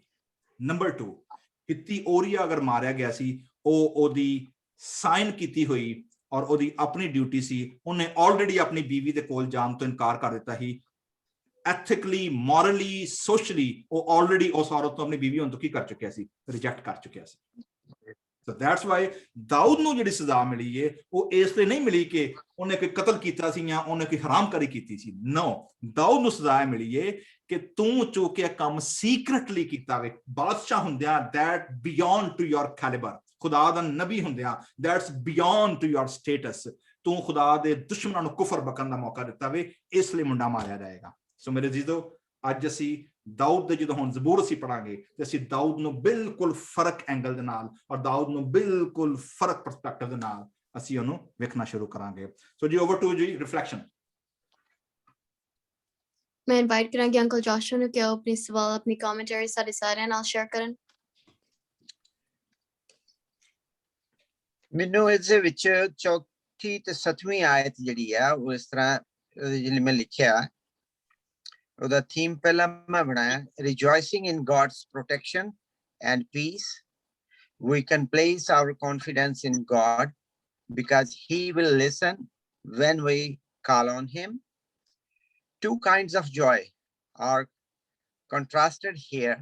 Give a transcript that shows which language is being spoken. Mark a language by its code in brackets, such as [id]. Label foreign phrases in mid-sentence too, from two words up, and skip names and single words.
[pa] ਨੰਬਰ 2, ਕਿਤੀ ਓਰੀਆ ਅਗਰ ਮਾਰਿਆ ਗਿਆ ਸੀ, ਉਹ ਉਹਦੀ ਸਾਈਨ ਕੀਤੀ ਹੋਈ ਔਰ ਉਹਦੀ ਆਪਣੀ ਡਿਊਟੀ ਸੀ, ਉਹਨੇ ਆਲਰੇਡੀ ਆਪਣੀ ਬੀਵੀ ਦੇ ਕੋਲ ਜਾਣ ਤੋਂ ਇਨਕਾਰ ਕਰ ਦਿੱਤਾ ਸੀ। [en] Ethically, morally, socially [pa] ਉਹ ਆਲਰੇਡੀ ਉਸ ਔਰਤ ਤੋਂ ਆਪਣੀ ਬੀਵੀ ਹੋਣ ਤੋਂ ਕੀ ਕਰ ਚੁੱਕਿਆ ਸੀ? ਰਿਜੈਕਟ ਕਰ ਚੁੱਕਿਆ ਸੀ। [en] So that's why [pa] ਦਾਊਦ ਨੂੰ ਜਿਹੜੀ ਸਜ਼ਾ ਮਿਲੀ ਹੈ ਉਹ ਇਸ ਲਈ ਨਹੀਂ ਮਿਲੀ ਕਿ ਉਹਨੇ ਕੋਈ ਕਤਲ ਕੀਤਾ ਸੀ ਜਾਂ ਉਹਨੇ ਕੋਈ ਹਰਾਮਕਾਰੀ ਕੀਤੀ ਸੀ। ਨੋ, ਦਾਊਦ ਨੂੰ ਸਜ਼ਾ ਮਿਲੀ ਹੈ ਕਿ ਤੂੰ ਜੋ ਕਿ ਕੰਮ ਸੀਕ੍ਰੇਟਲੀ ਕੀਤਾ ਵੇ, ਬਾਦਸ਼ਾਹ ਹੁੰਦਿਆਂ [en] that beyond to your caliber, [pa] ਖੁਦਾ ਦਾ ਨਬੀ ਹੁੰਦਿਆਂ [en] that's beyond to your status, [pa] ਤੂੰ ਖੁਦਾ ਦੇ ਦੁਸ਼ਮਣਾਂ ਨੂੰ ਕੁਫਰ ਬਕਣ ਦਾ ਮੌਕਾ ਦਿੱਤਾ ਵੇ, ਇਸ ਲਈ ਮੁੰਡਾ ਮਾਰਿਆ ਜਾਏਗਾ। ਸੋ ਮੇਰੇ ਜੀਜ਼ੋ, ਅੱਜ ਅਸੀਂ ਦਾਊਦ ਦੇ ਜਦੋਂ ਹੁਣ ਜ਼ਬੂਰ ਅਸੀਂ ਪੜਾਂਗੇ ਤੇ ਅਸੀਂ ਦਾਊਦ ਨੂੰ ਬਿਲਕੁਲ ਫਰਕ ਐਂਗਲ ਦੇ ਨਾਲ ਔਰ ਦਾਊਦ ਨੂੰ ਬਿਲਕੁਲ ਫਰਕ ਪਰਸਪੈਕਟਿਵ ਦੇ ਨਾਲ ਅਸੀਂ ਉਹਨੂੰ ਵੇਖਣਾ ਸ਼ੁਰੂ ਕਰਾਂਗੇ। [en] So ji, over to ji, reflection. [pa] ਮੈਂ ਇਨਵਾਈਟ ਕਰਾਂਗੀ ਅੰਕਲ ਜੋਸ਼ੂਆ ਨੂੰ ਕਿ ਉਹ ਆਪਣੀ ਸਵਾਲ, ਆਪਣੀ ਕਮੈਂਟਰੀ ਸਾਡੇ ਸਾਰਿਆਂ ਨਾਲ ਸ਼ੇਅਰ ਕਰਨ। ਮੈਨੂੰ ਇਸ ਦੇ ਵਿੱਚ ਚੌਥੀ ਤੇ 7ਵੀਂ ਆਇਤ ਜਿਹੜੀ ਆ ਉਹ ਇਸ ਤਰ੍ਹਾਂ ਜਿਹੜੀ ਮੈਂ ਲਿਖਿਆ, ਉਹਦਾ ਥੀਮ ਪਹਿਲਾਂ ਮੈਂ ਬਣਾਇਆ, [en] rejoicing in God's protection and peace. We can place our confidence in God because he will listen when we call on him. Two kinds of joy are contrasted here.